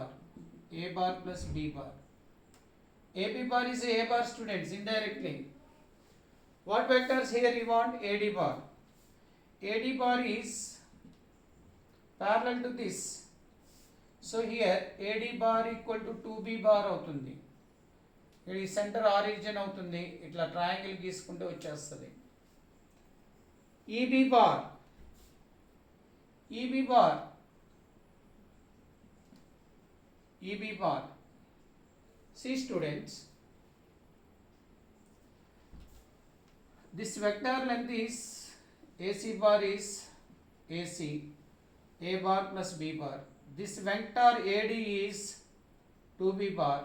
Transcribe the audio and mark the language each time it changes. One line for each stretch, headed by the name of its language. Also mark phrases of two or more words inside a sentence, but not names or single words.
English: A bar plus B bar. AB bar is A bar, students, indirectly. What vectors here you want? AD bar. AD bar is parallel to this. So here AD bar equal to 2B bar అవుతుంది.
Telugu: ఇది
English: center origin
Telugu: అవుతుంది. ఇట్లా ట్రయాంగిల్ గీసుకుంటే వచ్చేస్తుంది.
English: EB bar. EB bar. EB bar. See students, this vector length is AC bar is AC, A bar plus B bar. This vector AD is 2B bar.